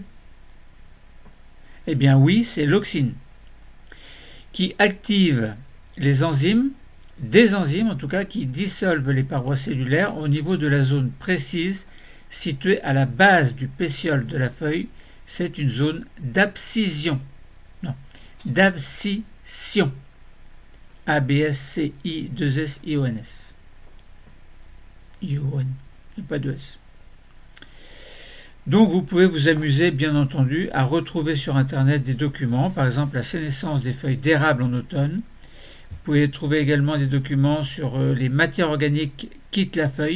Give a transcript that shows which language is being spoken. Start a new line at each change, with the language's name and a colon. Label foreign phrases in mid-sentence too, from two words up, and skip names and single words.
French: Eh bien oui, c'est l'auxine, qui active les enzymes, des enzymes en tout cas, qui dissolvent les parois cellulaires au niveau de la zone précise située à la base du pétiole de la feuille. C'est une zone d'abscission. Non, d'abscission. A-B-S-C-I-2-S-I-O-N-S. I-O-N. Il n'y a pas de S. Donc vous pouvez vous amuser, bien entendu, à retrouver sur Internet des documents, par exemple la sénescence des feuilles d'érable en automne. Vous pouvez trouver également des documents sur les matières organiques quittent la feuille.